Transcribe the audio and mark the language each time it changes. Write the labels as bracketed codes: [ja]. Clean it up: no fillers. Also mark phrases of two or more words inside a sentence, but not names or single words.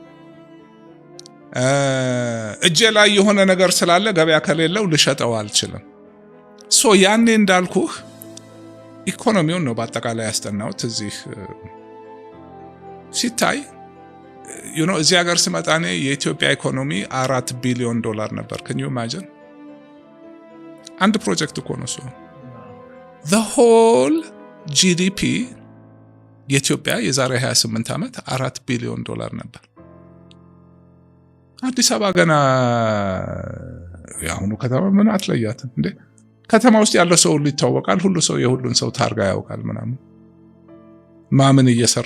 [am] እጄ ላይ የሆነ ነገር ስላለ ገበያ ከሌለው ልሸጠው አልችልም። ያኔ እንዳልኩህ ኢኮኖሚውን ነው በአጠቃላይ ያስጠናሁት። እዚህ ሲታይ እዚህ ሀገር ስመጣ እኔ የኢትዮጵያ ኢኮኖሚ $4 ቢሊዮን ነበር። [en] can you imagine? [am] አንድ ፕሮጀክት እኮ ነው። [en] the whole GDP [am] የኢትዮጵያ የዛሬ 28 ዓመት $4 ቢሊዮን ነበር። አዲስ አበባ ገና ያሁኑ ከተማ ምን አትለያትም እንዴ? ከተማ ውስጥ ያለው ሰው ሁሉ ይታወቃል። ሁሉ ሰው የሁሉን ሰው ታርጋ ያውቃል። ምናምን ማምን እየሰራ